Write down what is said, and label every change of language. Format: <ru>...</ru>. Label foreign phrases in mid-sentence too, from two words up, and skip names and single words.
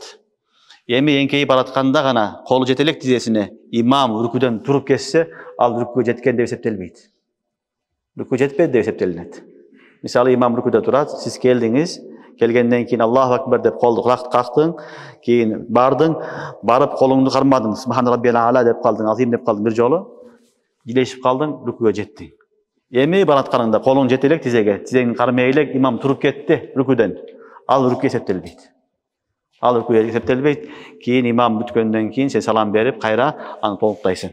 <ky>Эми эңкейип баратканда гана колу жете элек тизесине имам рүкүдөн туруп кетсе, ал рүкүгө жеткен деп эсептелбейт. Рүкүгө жетпеди деп эсептелинет. Мисалы имам рүкүдө турат, сиз келдиңиз, келгенден кийин Аллаху акбар деп колду кактың, кийин бардың, барып колуңду кармадың,</ky> <ar>سبحان ربي الأعلى</ar> <ky>деп калдың, азим деп калдың бир жолу, жилешип калдың, рүкүгө жеттиң. Эми баратканыңда колуң жете элек тизеге, тизеңди кармай элек имам туруп кетти рүкүдөн. Ал рүкү эсептелбейт. Ал рүкү эсептелбейт. Кийин имам бүткөндөн кийин сен салам берип, кайра аны толуктайсың.</ky>